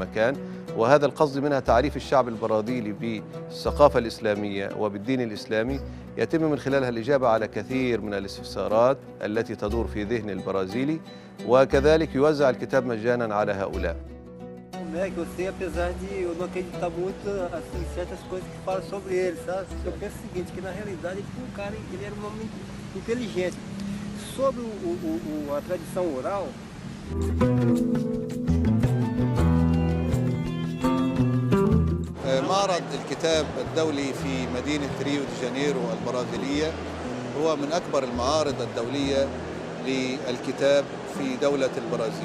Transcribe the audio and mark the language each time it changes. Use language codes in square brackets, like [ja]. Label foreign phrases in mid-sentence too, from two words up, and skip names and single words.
[ar] مكان، وهذا القصد منها تعريف الشعب البرازيلي بالثقافة الإسلامية وبالدين الإسلامي، يتم من خلالها الإجابة على كثير من الاستفسارات التي تدور في ذهن البرازيلي، وكذلك يوزع الكتاب مجانا على هؤلاء. [pt] Eu sei, apesar de eu não acreditar muito assim, em certas coisas que falam sobre ele, sabe? Eu penso o seguinte, que na realidade o cara ele era um homem inteligente. Sobre a tradição oral, [ar] معرض الكتاب الدولي في مدينة ريو دي جانيرو البرازيلية هو من أكبر المعارض الدولية للكتاب في دولة البرازيل.